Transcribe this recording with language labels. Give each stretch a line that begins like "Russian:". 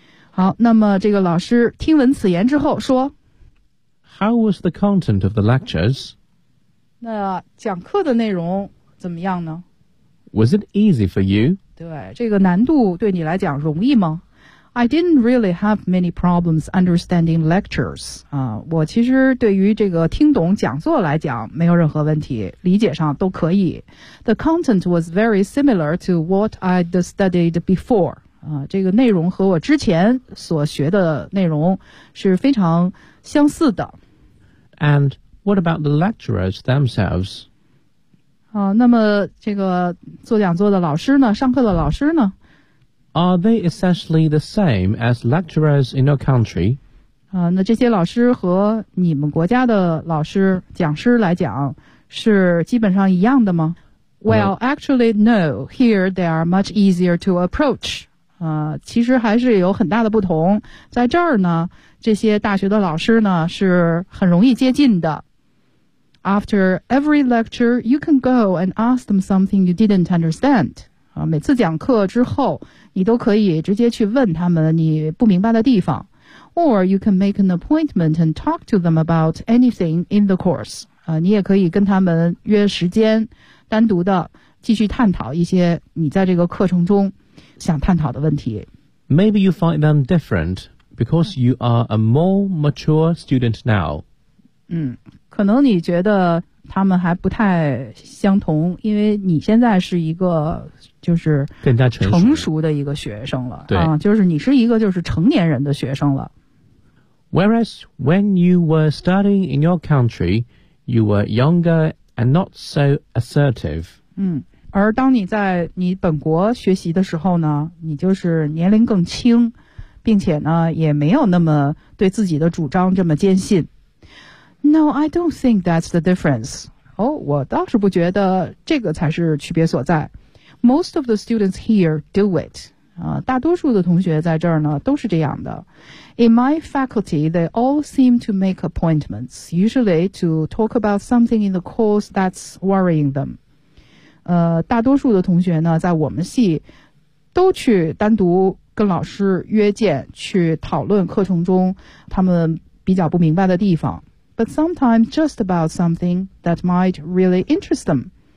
Chinese: 好，那么这个老师听闻此言之后说
English: ，How was the content of the lectures？
Chinese: 那讲课的内容怎么样呢
English: ？Was it easy for you？
Chinese: 对，这个难度对你来讲容易吗？
English: I didn't really have many problems understanding lectures.
Chinese: 我其实对于这个听懂讲座来讲没有任何问题，理解上都可以。
English: The content was very similar to what I'd studied before.
Chinese: 这个内容和我之前所学的内容是非常相似的。
English: And what about the lecturers themselves?
Chinese: 那么这个做讲座的老师呢，上课的老师呢？
English: Are they essentially the same as lecturers in your country?
Chinese: 那这些老师和你们国家的老师、讲师来讲，是基本上一样的吗
English: ？Well, actually, no. Here they are much easier to approach.
Chinese: 其实还是有很大的不同。在这儿呢，这些大学的老师呢，是很容易接近的。
English: After every lecture, you can go and ask them something you didn't understand.
Chinese: 每次讲课之后，你都可以直接去问他们你不明白的地方。
English: Or you can make an appointment and talk to them about anything in the course.
Chinese: 你也可以跟他们约时间，单独的继续探讨一些你在这个课程中想探讨的问题。
English: Maybe you find them different because you are a more mature student now.
Chinese: 可能你觉得他们还不太相同，因为你现在是一个就是更加成熟的一个学生了，对，就是你是一个就是成年人的学生了。
English: Whereas when you were studying in your country, you were younger and not so assertive.
Chinese: 而当你在你本国学习的时候呢，你就是年龄更轻，并且呢也没有那么对自己的主张这么坚信。
English: No, I don't think that's the difference.
Chinese: 哦，我倒是不觉得这个才是区别所在。
English: Most of the students here do it.
Chinese: 大多数的同学在这儿呢都是这样的。
English: In my faculty, they all seem to make appointments, usually to talk about something in the course that's worrying them.
Chinese: 大多数的同学呢在我们系都去单独跟老师约见，去讨论课程中他们比较不明白的地方。
English: But sometimes just about something that might really interest them.